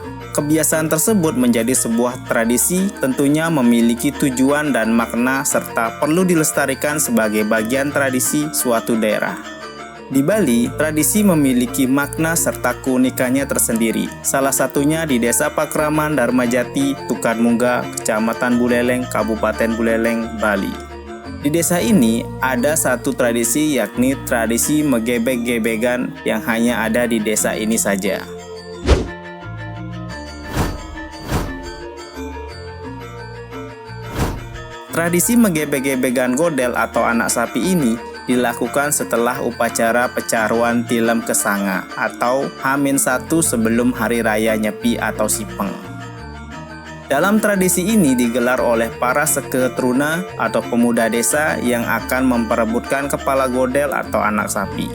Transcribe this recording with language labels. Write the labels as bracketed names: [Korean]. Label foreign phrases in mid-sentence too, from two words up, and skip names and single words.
[Indonesian] Kebiasaan tersebut menjadi sebuah tradisi, tentunya memiliki tujuan dan makna serta perlu dilestarikan sebagai bagian tradisi suatu daerah. Di Bali, tradisi memiliki makna serta keunikannya tersendiri. Salah satunya di Desa Pakraman Dharmajati, Tukarmunga, Kecamatan Buleleng, Kabupaten Buleleng, Bali. Di desa ini ada satu tradisi, yakni tradisi megebek-gebekan yang hanya ada di desa ini saja. Tradisi megebek-gebekan godel atau anak sapi ini dilakukan setelah upacara pecaruan Tilem Kesanga atau H-1 sebelum Hari Raya Nyepi atau Sipeng. Dalam tradisi ini digelar oleh para seketruna atau pemuda desa yang akan memperebutkan kepala godel atau anak sapi.